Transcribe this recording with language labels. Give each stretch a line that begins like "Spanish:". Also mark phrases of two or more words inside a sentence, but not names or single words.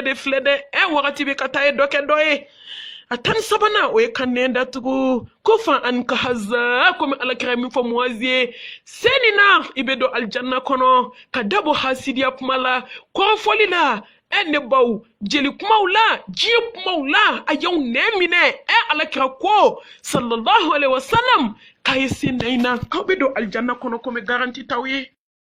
Bambara: de filɛ dɛ wagati bɛ ka taa ye dɔ kɛ dɔ ye a tani sabanan o ye ka nɛn datugu ko fan ani ka haza komi alakira min fɔ Muazi ye seni na i bɛ don alijanna kɔnɔ ka dabɔ hasidiya kuma la kɔrɔfɔli la ne baw jeli kumaw la diɲɛ kumaw la a y'aw nɛn minɛ alakira ko
Arabic: صلى الله عليه وسلم
Bambara: k'a ye sen na in na k'aw bɛ don alijanna kɔnɔ komi garanti t'aw ye